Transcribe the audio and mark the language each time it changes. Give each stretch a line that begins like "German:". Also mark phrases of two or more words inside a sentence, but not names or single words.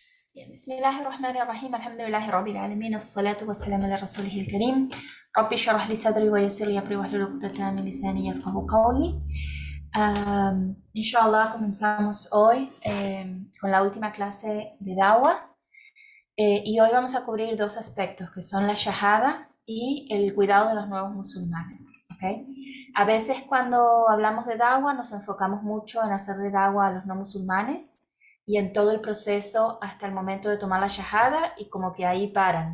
Spanish: Bien,
Arabic: Bismillahirrahmanirrahim. الحمد لله رب العالمين. الصلاة والسلام على رسوله الكريم. رب اشرح لي صدري ويسر لي أمري واحلل عقدة من لساني يفقهوا قولي.
Spanish: Inshallah, comenzamos hoy con la última clase de Dawa. Y hoy vamos a cubrir dos aspectos que son la shahada y el cuidado de los nuevos musulmanes. ¿Okay? A veces cuando hablamos de Dawa nos enfocamos mucho en hacerle Dawa a los no musulmanes y en todo el proceso hasta el momento de tomar la shahada, y como que ahí paran.